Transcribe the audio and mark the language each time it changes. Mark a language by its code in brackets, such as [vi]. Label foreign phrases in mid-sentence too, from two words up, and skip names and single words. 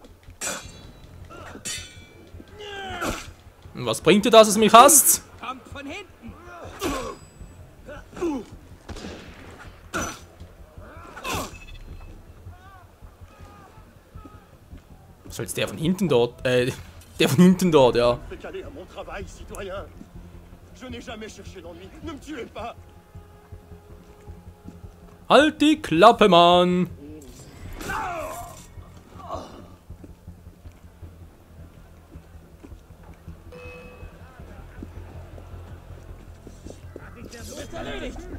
[de] Und was bringt dir das, dass du mich hast? Kommt von hinten! Was soll jetzt der von hinten dort? Der von hinten dort, ja. [fr] Décalé à mon travail, citoyen. Je n'ai jamais cherché l'ennui. Ne me tuez pas! [de] Halt die Klappe, Mann! Du bist erledigt!